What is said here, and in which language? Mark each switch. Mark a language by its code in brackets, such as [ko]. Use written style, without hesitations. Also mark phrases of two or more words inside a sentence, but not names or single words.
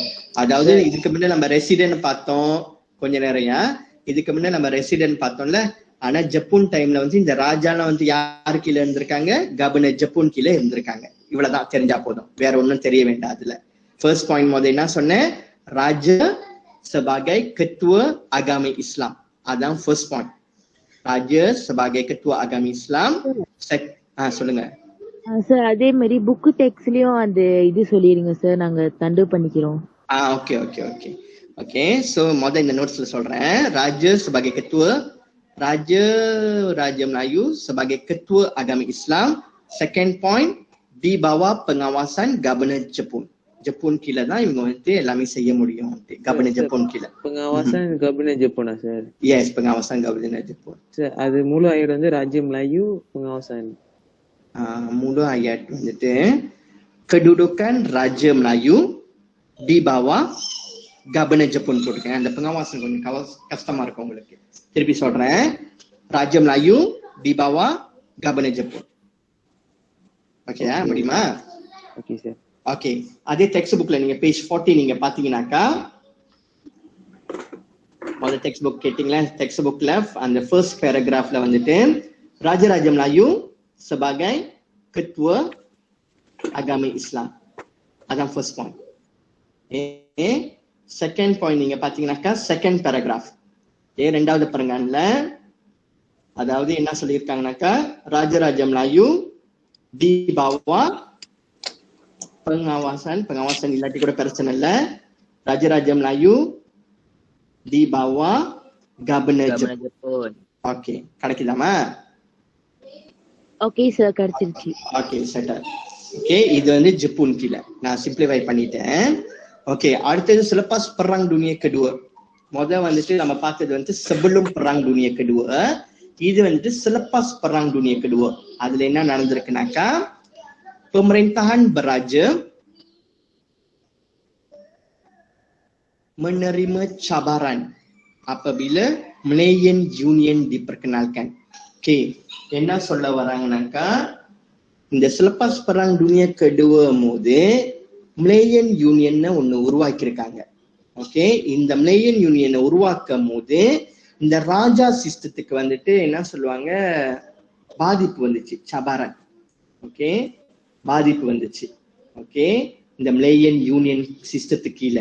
[ta] அதாவது இதுக்கு முன்ன நம்ம ரெசிடென்ட் பார்த்தோம் கொஞ்ச நேரம். இதுக்கு முன்ன நம்ம ரெசிடென்ட் பார்த்தோம்ல. ஆனா ஜப்பான் டைம்ல வந்து இந்த ராஜாலாம் வந்து யாரு கீழே இருந்திருக்காங்க? கவர்னர் ஜப்பான் கீழே இருந்திருக்காங்க. இவ்வளவுதான் தெரிஞ்சா போதும், வேற ஒண்ணும் தெரிய வேண்டாம். அதுல [en] first point [ta] முதல்ல என்ன சொன்னேன்? [ms] ராஜா sebagai ketua agama Islam. [ta] அதான் [en] first point. [ms] ராஜா sebagai ketua agama Islam. [ta] சொல்லுங்க சார். அதே மாதிரி [en] book textலயும் [ta] அந்த இது சொல்லிருங்க சார், நாங்க தண்டு பண்ணிக்கிறோம். [en] okay okay okay okay. [ta] சோ முதல்ல இந்த நோட்ஸ்ல சொல்றேன். [ms] ராஜா sebagai ketua, Raja Melayu sebagai ketua agama Islam. [en] Second point, [ms] di bawah pengawasan Governor Jepun. [ta] ஜப்பான் கீழே தான் இவங்க வந்து எல்லாமே செய்ய முடியும். கவர்னர் ஜப்பான் கீழே. pengawasan கவர்னர் ஜப்பானா சார்? எஸ், pengawasan கவர்னர் ஜப்பான் சார். அது முழு ayat வந்து [ms] Raja Melayu pengawasan. முழு ayat வந்துட்டு kedudukan Raja Melayu di bawah Governor Jepun போட்டுருக்கேன். [ta] அந்த pengawasan கொஞ்சம் கஷ்டமா இருக்கும் உங்களுக்கு. திருப்பி சொல்றேன். [ms] Raja Melayu di bawah Governor Jepun. [ta] ஓகே, முடியுமா? ஓகே சார். ஓகே, அதே [en] text bookல [ta] நீங்க பேஜ் 40 நீங்க பாத்தீங்கன்னாக்கா, முதல்ல டெக்ஸ்ட் புக் கேட்டீங்களா? [en] text bookல [ms] அந்த [en] first paragraphல [ms] வந்துட்டு Raja Melayu sebagai ketua agama Islam. [ta] அதான் [en] first point. second point [ta] நீங்க பாத்தீங்கன்னாக்கா [en] second paragraph [ta] ரெண்டாவது பரங்கான்ல, அதாவது என்ன சொல்லியிருக்காங்கன்னாக்கா, [ms] Raja Melayu di bawah pengawasan [ta] இல்லாட்டி கூட பிரச்சனை இல்ல, [ms] Raja Melayu di bawah Governor Jepun. [ta] ஓகே, கிடைக்குதாமா? ஓகே சார், கிடைச்சிருச்சு. ஓகே, செட்டர். ஓகே, இது வந்து ஜப்பான் கீழே நான் சிம்பிளிஃபை பண்ணிட்டேன். ஓகே, அடுத்தது [ms] selepas perang dunia kedua. [ta] முதல்ல வந்துட்டு நம்ம பார்த்தது வந்து [ms] sebelum perang dunia kedua. [ta] இது வந்துட்டு [ms] selepas perang dunia kedua. [ta] அதுல என்ன நடந்திருக்குனாக்கா, [ms] pemerintahan beraja menerima cabaran apabila Malayan Union diperkenalkan. [ta] Okay, என்ன சொல்ல வராங்கனாக்கா, இந்த [ms] selepas perang dunia kedua [ta] போது Malayan Union ஒன்னு உருவாக்கி இருக்காங்க. ஓகே, இந்த Malayan Union உருவாக்கும் போது இந்த ராஜா சிஸ்டத்துக்கு வந்துட்டு என்ன சொல்லுவாங்க, பாதிப்பு வந்துச்சு. சபாரன். ஓகே, பாதிப்பு வந்துச்சு. ஓகே, இந்த Malayan Union சிஸ்டத்துக்கு கீழே.